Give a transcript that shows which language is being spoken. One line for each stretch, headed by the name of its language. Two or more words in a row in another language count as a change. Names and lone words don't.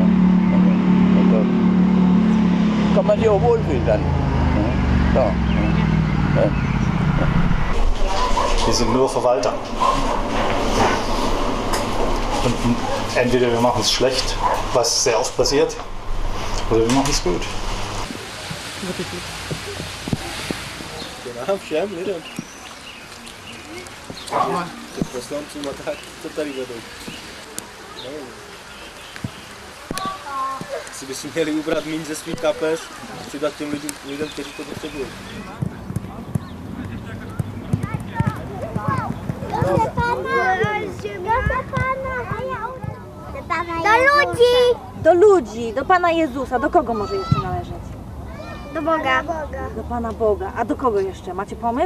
German: Also, kann man sich auch wohlfühlen dann. Ja. Ja. Ja. Wir sind nur Verwalter. Und entweder wir machen es schlecht, was sehr oft passiert, oder wir machen es gut.
Czech: Nám všem lidem. Poslancům a tak, co tady vedou. Si by si měli ubrat míň ze svých kapes a přidat těm lidem, kteří to potřebují.
Polish: Do ludzi! Do ludzi, do Pana Jezusa. Do kogo może jeszcze należeć? Do Boga. Do Pana Boga. A do kogo jeszcze? Macie pomysł?